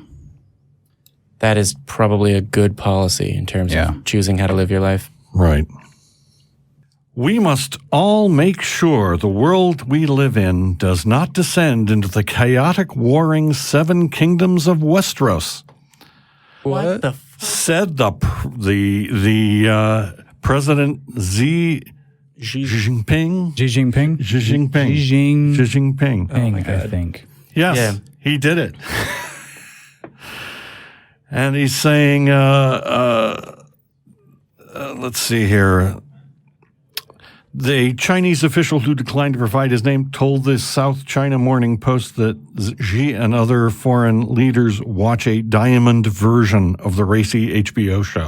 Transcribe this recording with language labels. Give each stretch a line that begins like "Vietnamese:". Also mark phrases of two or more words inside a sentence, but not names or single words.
English: that is probably a good policy in terms of choosing how to live your life. Right. We must all make sure the world we live in does not descend into the chaotic, warring 7 kingdoms of Westeros. What the Said the President Xi Jinping. Xi Jinping? Xi Jinping. Xi Xi Jinping. I think. Yes, he did it. And he's saying, let's see here. The Chinese official who declined to provide his name told the South China Morning Post that Xi and other foreign leaders watch a diamond version of the racy HBO show.